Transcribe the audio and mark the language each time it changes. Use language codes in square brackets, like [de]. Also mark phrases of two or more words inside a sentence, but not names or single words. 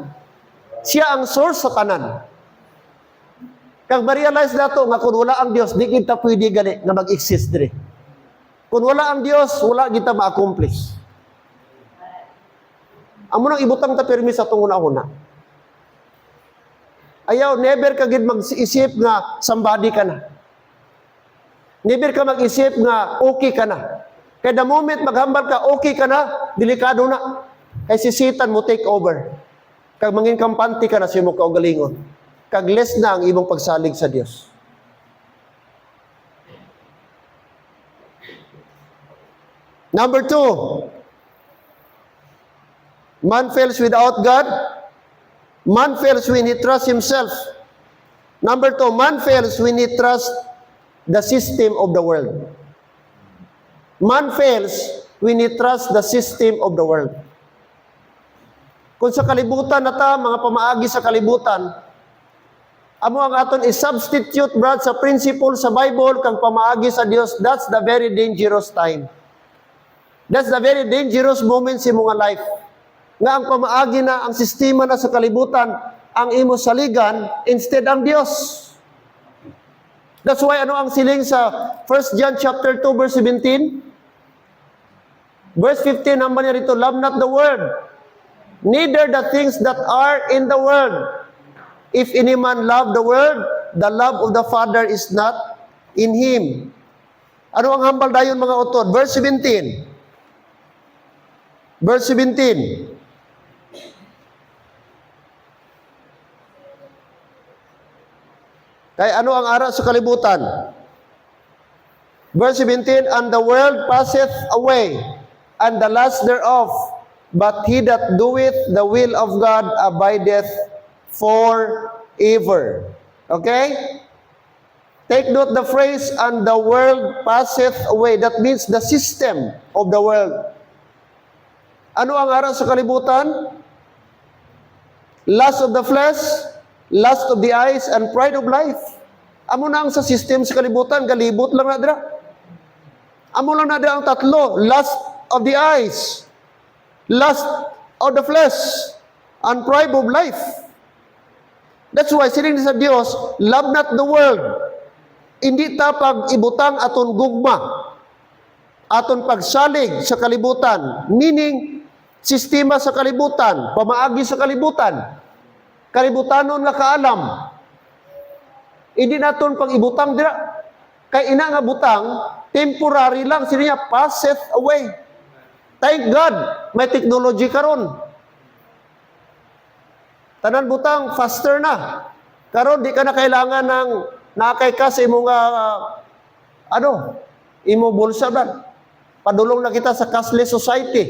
[hil] Siya ang source sa tanan. Kag ma-realize nato nga kung wala ang Dios, di kita pwede gali nga mag-exist dire. Kung wala ang Dios, wala kita ma-accomplish. Amo nang ibutang ta permis sa atong una-una. Ayaw, never ka gid mag-isip nga somebody ka na. Never ka mag-isip nga okay ka na. Kaya [en] the moment [hil] maghambal ka, okay ka na, delikado na. Kaya si Satan mo [en] take over. [hil] Kag mangin kampante ka na siya mo kaugalingon. Kag less na ang imong pagsalig sa Dios. [en] Number 2, man fails without God. Man fails when he trusts himself. Number 2, man fails when he trusts the system of the world. Man fails when he trusts the system of the world. [hil] Kung sa kalibutan na ta, mga pamaagi sa kalibutan, amo ang aton i-substitute, brad, sa principle sa Bible, kang pamaagi sa Dios, [en] that's the very dangerous time. That's the very dangerous moment [hil] sa mga [en] life. [hil] Nga ang pamaagi na, ang sistema na sa kalibutan, ang imo saligan, instead ang Dios. [en] That's why [hil] ano ang siling sa 1 John chapter 2 verse 17? Verse 15, naman niya rito, [en] love not the world, neither the things that are in the world. If any man love the world, the love of the Father is not in him. [hil] Ano ang hambal dayon mga utod? [en] Verse 17. Verse 17. [hil] Kaya ano ang ara sa kalibutan? [en] Verse 17, and the world passeth away, and the lust thereof, but he that doeth the will of God abideth forever. Okay? Take note the phrase, and the world passeth away. That means the system of the world. [hil] Ano ang ara sa kalibutan? [en] Lust of the flesh, lust of the eyes, and pride of life. [hil] Amo na ang sa system sa kalibutan, galibot lang na dira. Amo lang na dira ang tatlo, [en] lust of the eyes, lust of the flesh, and pride of life. That's why [hil] sining sa Dios, [en] love not the world. [hil] Hindi ta pag ibutang aton gugma, aton pagsalig sa kalibutan, meaning sistema sa kalibutan, pamaagi sa kalibutan, kalibutanon nga kaalam. Hindi naton pag ibutang dira, kay ina nga butang, temporary lang, siniya [en] passeth away. Thank God, [hil] may technology karon. Tanan butang, faster na. Karon di ka na kailangan ng nakay ka sa imong imo bulsa ba? Padulong na kita sa [en] cashless society.